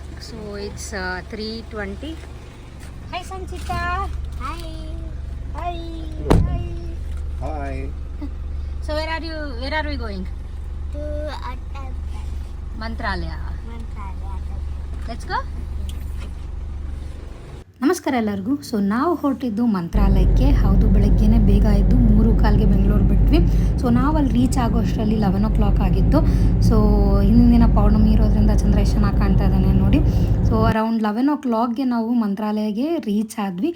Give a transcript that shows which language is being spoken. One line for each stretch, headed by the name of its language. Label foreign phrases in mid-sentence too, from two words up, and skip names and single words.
English: So it's 3:20. Hi Sanchita. Hi. Hi. Hi. Hi. So where are we going? To a temple. Mantralaya. Mantralaya. Let's go.
Kannada: ನಮಸ್ಕಾರ ಎಲ್ಲರಿಗೂ. ಸೊ ನಾವು ಹೊರಟಿದ್ದು ಮಂತ್ರಾಲಯಕ್ಕೆ. ಹೌದು, ಬೆಳಗ್ಗೆನೇ ಬೇಗ ಎದ್ದು 3:15ಗೆ ಬೆಂಗಳೂರು ಬಿಟ್ವಿ. ಸೊ ನಾವು ಅಲ್ಲಿ ರೀಚ್ ಆಗೋ ಅಷ್ಟರಲ್ಲಿ 11 o'clock ಆಗಿತ್ತು. ಸೊ ಹಿಂದಿನ ದಿನ ಪೌರ್ಣಮಿ ಇರೋದ್ರಿಂದ ಚಂದ್ರ ಎಷ್ಟು ಚೆನ್ನಾಗಿ ಕಾಣ್ತಾ ಇದ್ದಾನೆ ನೋಡಿ. ಸೊ ಅರೌಂಡ್ 11 o'clockಗೆ ನಾವು ಮಂತ್ರಾಲಯಕ್ಕೆ ರೀಚ್ ಆದ್ವಿ.